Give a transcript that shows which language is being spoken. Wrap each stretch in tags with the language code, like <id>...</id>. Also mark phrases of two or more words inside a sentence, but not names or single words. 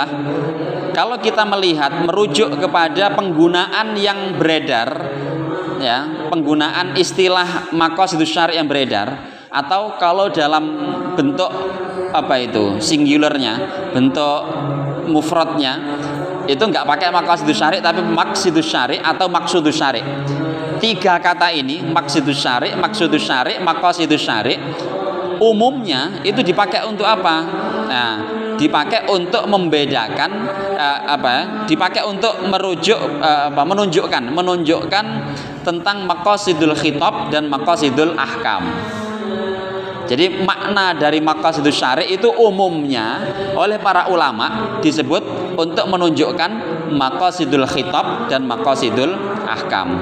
<id>Kalau kita melihat merujuk kepada penggunaan yang beredar ya, penggunaan istilah</id> <ar>مقاصد الشارع'</ar> <id>yang beredar, atau kalau dalam bentuk apa itu singularnya, bentuk mufradnya itu nggak pakai</id> <ar>مقاصد الشارع'</ar> <id>tapi</id> <ar>مقصد الشارع'</ar> <id>atau</id> <ar>مقصود الشارع'.</ar> <id>Tiga kata ini,</id> <ar>مقصد الشارع، مقصود الشارع، مقاصد الشارع',</ar> <id>umumnya itu dipakai untuk apa? Nah, dipakai untuk membedakan dipakai untuk menunjukkan tentang</id> <ar>مقاصد الخطاب</ar> <id>dan</id> <ar>مقاصد الأحكام.</ar> <id>Jadi makna dari</id> <ar>مقاصد الشارع'</ar> <id>itu umumnya oleh para ulama disebut untuk menunjukkan</id> <ar>مقاصد الخطاب</ar> <id>dan</id> <ar>مقاصد الأحكام.</ar>